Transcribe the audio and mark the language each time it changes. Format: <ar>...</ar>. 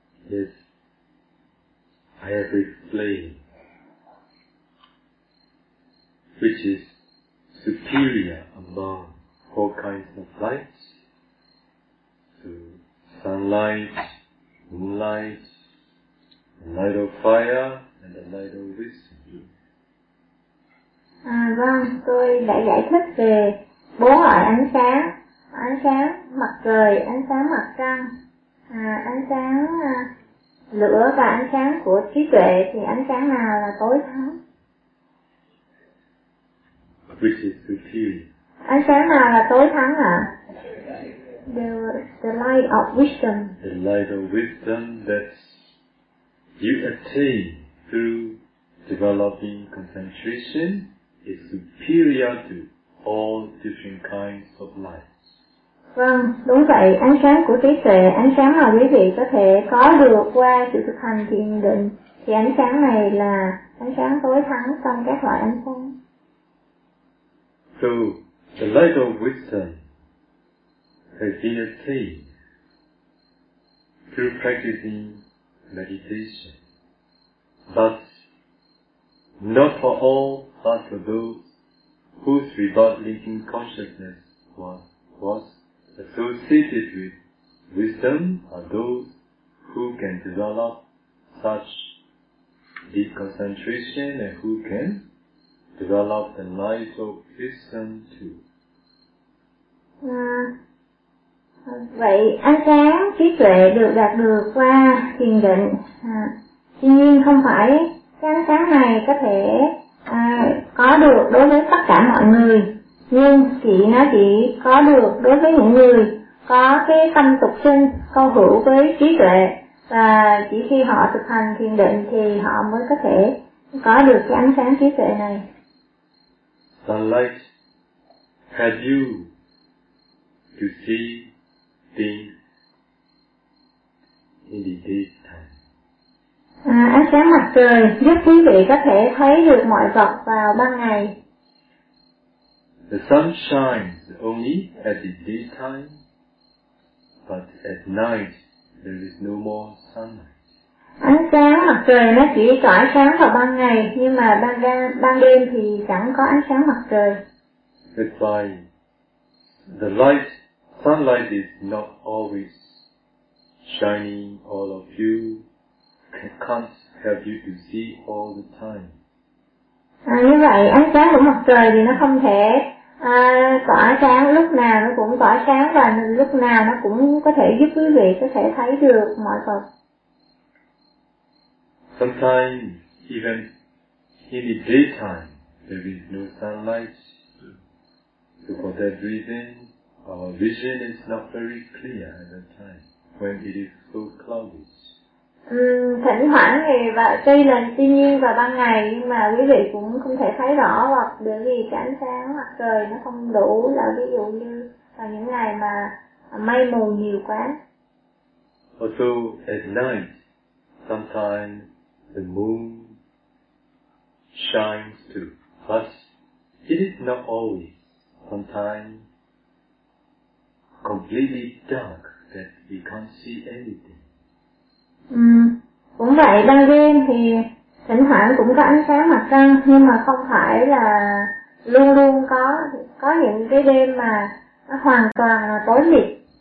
<en>Yes, I have explained which is superior among four kinds of lights, to sunlight, moonlight, the light of fire, and the light of wisdom.</en> <vi>À, vâng, tôi đã giải thích về bốn loại ánh sáng mặt trời, ánh sáng mặt trăng, à, ánh sáng lửa và ánh sáng của trí tuệ, thì ánh sáng nào là tối thắng?</vi> <en>Which is superior?</en> <vi>Ánh sáng nào là tối thắng ạ?</vi> <en>The light of wisdom. The light of wisdom that you attain through developing concentration is superior to all different kinds of lights.</en> <vi>Vâng, đúng vậy, ánh sáng của trí tuệ, ánh sáng mà quý vị có thể có được qua sự thực hành thiền định, thì ánh sáng này là ánh sáng tối thắng trong các loại ánh sáng.</vi> <en>So, the light of wisdom has been attained through practicing meditation. But not for all, but for those whose without linking consciousness was associated with wisdom are those who can develop such deep concentration and who can develop the light of wisdom too.</en> <vi>Vậy ánh sáng trí tuệ được đạt được qua thiền định. Tuy nhiên không phải ánh sáng này có thể có được đối với tất cả mọi người, nhưng nó chỉ có được đối với những người có cái tâm tục sinh, câu hữu với trí tuệ, và chỉ khi họ thực hành thiền định thì họ mới có thể có được cái ánh sáng trí tuệ này.</vi> <en>Sunlight had you to see things in the daytime.</en> <vi>Ánh sáng mặt trời giúp quý vị có thể thấy được mọi vật vào ban ngày.</vi> <en>The sun shines only at the daytime, but at night there is no more sunlight.</en> <vi>Ánh sáng mặt trời nó chỉ tỏa sáng vào ban ngày, nhưng mà ban đêm thì chẳng có ánh sáng mặt trời.</vi> <en>That's why the light, sunlight is not always shining all of you, can't help you to see all the time.</en> <vi>Như vậy, ánh sáng của mặt trời thì nó không thể tỏa sáng lúc nào nó cũng tỏa sáng, và lúc nào nó cũng có thể giúp quý vị có thể thấy được mọi vật.</vi> <en>Sometimes, even in the daytime, there is no sunlight. So for that reason, our vision is not very clear at that time, when it is so cloudy.</en> <vi>Thỉnh thoảng thì tuy nhiên vào ban ngày, nhưng mà quý vị cũng không thể thấy rõ, hoặc bởi vì cái ánh sáng mặt trời nó không đủ, là ví dụ như vào những ngày mà mây mù nhiều quá.</vi> <en>Also, at night, sometimes the moon shines too, but it is not always, sometimes completely dark that we can't see anything.</en> <vi>Cũng vậy, ban đêm thì thỉnh thoảng cũng có ánh sáng mặt trăng, nhưng mà không phải là luôn luôn có những cái đêm mà nó hoàn toàn là tối mịt.</vi>